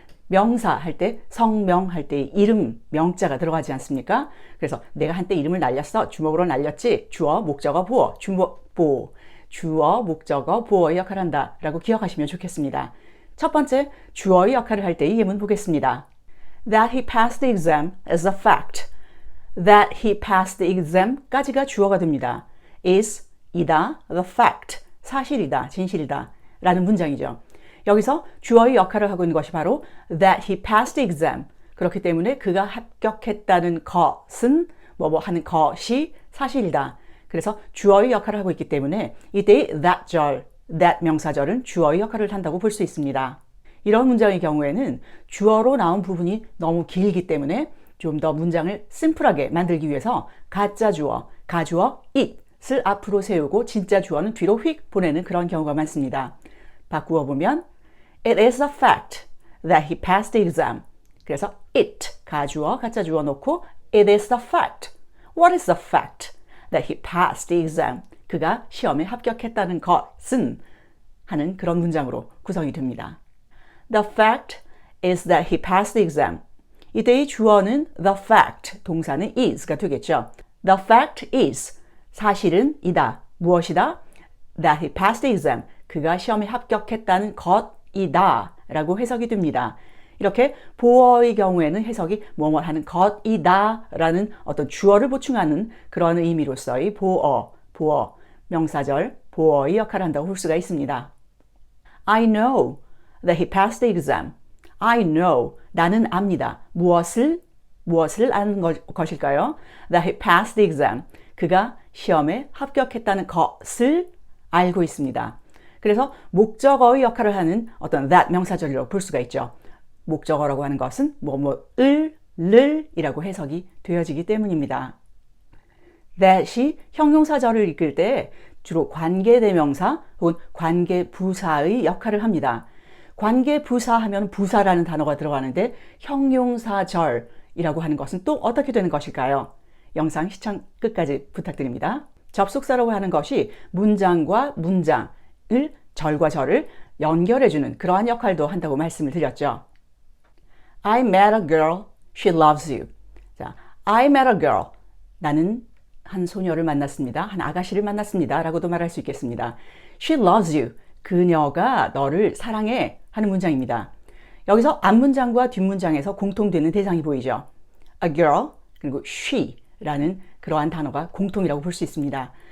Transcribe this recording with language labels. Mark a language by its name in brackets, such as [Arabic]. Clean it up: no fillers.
[Korean] 명사 할 때, 성명 할 때 이름, 명자가 들어가지 않습니까? 그래서 내가 한때 이름을 날렸어. 주먹으로 날렸지. 주어, 목적어, 보어. 주목, 보. 주어, 목적어, 보어의 역할을 한다 라고 기억하시면 좋겠습니다. 첫 번째, 주어의 역할을 할 때의 예문 보겠습니다. [English] That he passed the exam is a fact. That he passed the exam [Korean] 까지가 주어가 됩니다. is, 이다, the fact, 사실이다, 진실이다 라는 문장이죠. 여기서 주어의 역할을 하고 있는 것이 바로 [English] that he passed the exam. [Korean] 그렇기 때문에 그가 합격했다는 것은 뭐뭐 하는 것이 사실이다. 그래서 주어의 역할을 하고 있기 때문에 이때의 that 절, that 명사절은 주어의 역할을 한다고 볼 수 있습니다. 이런 문장의 경우에는 주어로 나온 부분이 너무 길기 때문에 좀 더 문장을 심플하게 만들기 위해서 가짜 주어, 가주어 it을 앞으로 세우고 진짜 주어는 뒤로 휙 보내는 그런 경우가 많습니다. 바꾸어 보면 [English] It is a fact that he passed the exam. [Korean] 그래서 it, 가주어, 가짜 주어 놓고 [English] It is a fact. What is the fact that he passed the exam? [Korean] 그가 시험에 합격했다는 것은 하는 그런 문장으로 구성이 됩니다. [English] The fact is that he passed the exam. [Korean] 이때의 주어는 the fact, 동사는 is가 되겠죠. [English] The fact is, [Korean] 사실은 이다. 무엇이다? [English] That he passed the exam. [Korean] 그가 시험에 합격했다는 것이다 라고 해석이 됩니다. 이렇게 보어의 경우에는 해석이 뭐뭐 하는 것이다 라는 어떤 주어를 보충하는 그런 의미로서의 보어, 명사절, 보어의 역할을 한다고 볼 수가 있습니다. [English] I know that he passed the exam. I know, [Korean] 나는 압니다. 무엇을 아는 것일까요? [English] That he passed the exam. [Korean] 그가 시험에 합격했다는 것을 알고 있습니다. 그래서 목적어의 역할을 하는 어떤 that 명사절이라고 볼 수가 있죠. 목적어라고 하는 것은 를 이라고 해석이 되어지기 때문입니다. that이 형용사절을 이끌 때 주로 관계대명사 혹은 관계부사의 역할을 합니다. 관계부사 하면 부사라는 단어가 들어가는데 형용사절이라고 하는 것은 또 어떻게 되는 것일까요? 영상 시청 끝까지 부탁드립니다. 접속사라고 하는 것이 문장과 문장을 절과 절을 연결해주는 그러한 역할도 한다고 말씀을 드렸죠. [English] I met a girl, she loves you. [Korean] 자, [English] I met a girl. [Korean] 나는 한 소녀를 만났습니다. 한 아가씨를 만났습니다. 라고도 말할 수 있겠습니다. [English] She loves you. [Korean] 그녀가 너를 사랑해 하는 문장입니다. 여기서 앞문장과 뒷문장에서 공통되는 대상이 보이죠. A girl, 그리고 she라는 그러한 단어가 공통이라고 볼 수 있습니다.